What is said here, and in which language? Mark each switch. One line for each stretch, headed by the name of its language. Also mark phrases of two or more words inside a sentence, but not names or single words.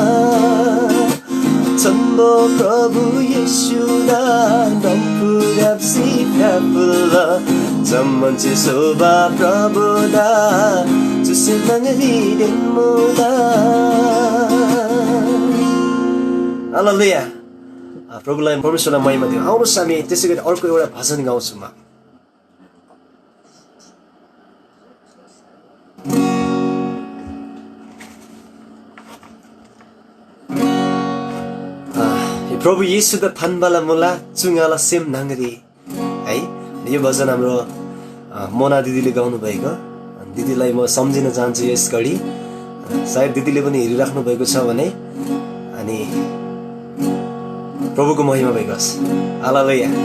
Nepali: Sambo Prabhu Yeshuda Nampurab Sipapula Zaman soba prabuda Susimangri den mula Hallelujah प्रभुलाई परमेश्वरलाई महिमा दिउँ आउनुहोस् हामी त्यसै गरी अर्को एउटा भजन गाउँछौँ प्रभु येशू द थानबाला मुला चुङ्गाला सेम नाङ्गरी है यो भजन हाम्रो मोना दिदीले गाउनु भएको दिदीलाई म सम्झिन चाहन्छु यस घडी सायद दिदीले पनि हेरिराख्नु भएको छ भने अनि प्रभुको महिमा भएको होस् हालेलुया